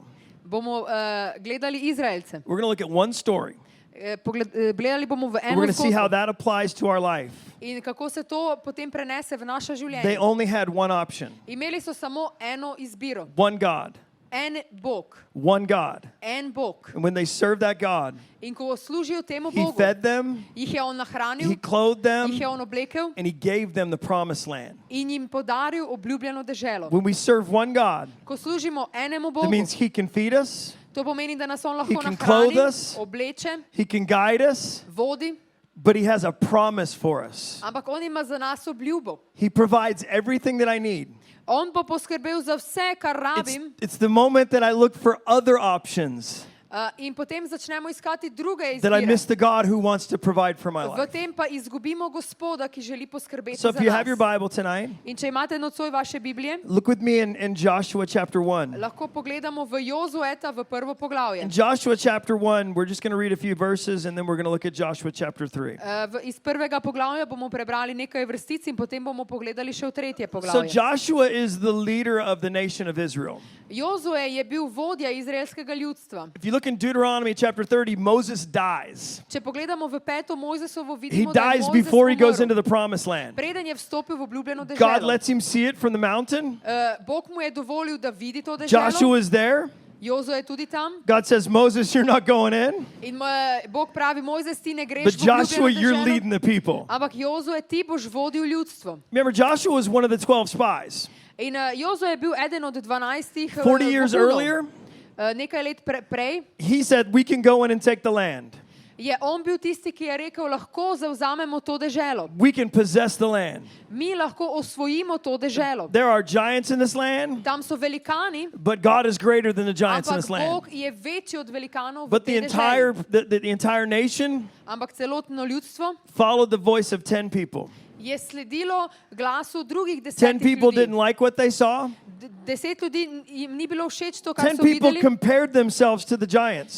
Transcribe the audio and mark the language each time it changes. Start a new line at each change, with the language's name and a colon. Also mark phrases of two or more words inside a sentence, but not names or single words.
Slovenian: bomo gledali Izraelce.
English: We're gonna look at one story.
Slovenian: Gledali bomo v
English: We're
Slovenian: eno
English: gonna see how
Slovenian: zgodbo
English: that applies to our life.
Slovenian: in kako se to potem prenese v naše
English: They
Slovenian: življenje.
English: only had one option.
Slovenian: Imeli so samo eno izbiro.
English: One God.
Slovenian: En Bog.
English: One God.
Slovenian: En Bog.
English: And when they served that God,
Slovenian: In ko služijo temu
English: He
Slovenian: Bogu,
English: fed them,
Slovenian: jih je on
English: He
Slovenian: nahranil,
English: clothed them,
Slovenian: jih je on oblekel
English: and He gave them the promised land.
Slovenian: in jim podaril obljubljeno deželo.
English: When we serve one God,
Slovenian: Ko služimo enemu
English: that
Slovenian: Bogu,
English: means He can feed us,
Slovenian: to pomeni, da nas on
English: He
Slovenian: lahko
English: can clothe
Slovenian: nahrani,
English: us.
Slovenian: obleče,
English: He can guide us,
Slovenian: vodi,
English: but He has a promise for us.
Slovenian: ampak on ima za nas obljubo.
English: He provides everything that I need.
Slovenian: On bo poskrbel za vse, kar rabim,
English: It's the moment that I look for other options,
Slovenian: in potem začnemo iskati druge
English: that I
Slovenian: izbire.
English: miss the God who wants to provide for my
Slovenian: V
English: life.
Slovenian: tem pa izgubimo Gospoda, ki želi poskrbeti
English: So
Slovenian: za
English: if you have your
Slovenian: nas.
English: Bible tonight,
Slovenian: In če imate nocoj vaše Biblije,
English: look with me in Joshua chapter 1.
Slovenian: lahko pogledamo v Jozueta v prvo poglavje.
English: In Joshua chapter 1, we're just going to read a few verses and then we're going to look at Joshua chapter 3.
Slovenian: Iz prvega poglavja bomo prebrali nekaj vrstic in potem bomo pogledali še v tretje
English: So
Slovenian: poglavje.
English: Joshua is the leader of the nation of Israel.
Slovenian: Jozue je bil vodja izraelskega ljudstva.
English: If you look in Deuteronomy chapter 30, Moses dies.
Slovenian: Če pogledamo v peto Mojzesovo,
English: He
Slovenian: vidimo, da je
English: dies
Slovenian: Mojzes
English: before he goes into
Slovenian: umrl.
English: the promised land.
Slovenian: Preden je vstopil v obljubljeno
English: God
Slovenian: deželo.
English: lets him see it from the mountain.
Slovenian: Bog mu je dovolil, da vidi to deželo.
English: Joshua is there.
Slovenian: Jozo je tudi tam.
English: God says, Moses, you're not going in.
Slovenian: In Bog pravi, Mojzes, ti ne greš
English: But
Slovenian: v
English: Joshua,
Slovenian: obljubljeno
English: you're
Slovenian: deželo.
English: leading the people.
Slovenian: Ampak Jozue, ti boš vodil ljudstvo.
English: Remember, Joshua was one of the 12 spies.
Slovenian: In Jozo je bil eden od 12
English: 40 years
Slovenian: vohunov.
English: earlier,
Slovenian: Nekaj let prej
English: he said, we can go in and take the land.
Slovenian: je on bil tisti, ki je rekel, lahko zavzamemo to deželo.
English: We can possess the land.
Slovenian: Mi lahko osvojimo to deželo.
English: There are giants in this land,
Slovenian: Tam so velikani,
English: but God is greater than the giants in
Slovenian: ampak
English: this land.
Slovenian: Bog je večji od velikanov v
English: But the
Slovenian: tej
English: entire,
Slovenian: deželi.
English: the entire nation
Slovenian: Ampak celotno ljudstvo
English: followed the voice of 10 people.
Slovenian: je sledilo glasu drugih 10
English: 10 people
Slovenian: ljudi.
English: didn't like what they saw.
Slovenian: 10 ljudi jim ni bilo všeč to, kar
English: 10
Slovenian: so
English: people
Slovenian: videli.
English: compared themselves to the giants